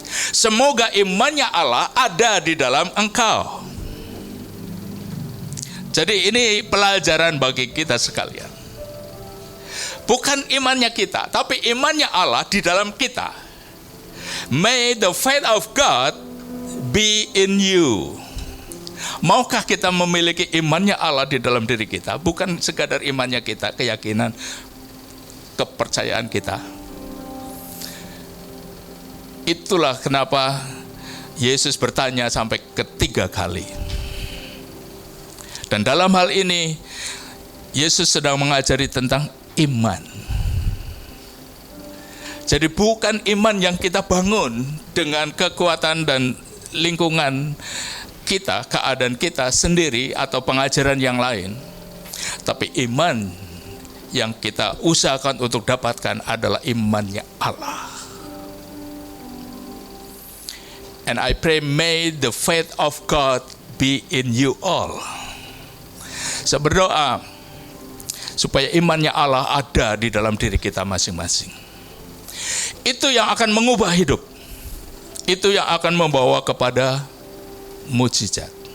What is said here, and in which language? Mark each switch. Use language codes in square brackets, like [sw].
[id] Semoga imannya Allah ada di dalam engkau. Jadi ini pelajaran bagi kita sekalian. Bukan imannya kita, tapi imannya Allah di dalam kita. [en] May the faith of God be in you. [id] Maukah kita memiliki imannya Allah di dalam diri kita? Bukan sekadar imannya kita, keyakinan, kepercayaan kita. Itulah kenapa Yesus bertanya sampai ketiga kali. Dan dalam hal ini, Yesus sedang mengajari tentang iman. Jadi bukan iman yang kita bangun dengan kekuatan dan lingkungan kita, keadaan kita sendiri atau pengajaran yang lain. Tapi iman yang kita usahakan untuk dapatkan adalah imannya Allah. [en] And I pray may the faith of God be in you all. [id] Saya berdoa supaya imannya Allah ada di dalam diri kita masing-masing. Itu yang akan mengubah hidup. Itu yang akan membawa kepada mujizat.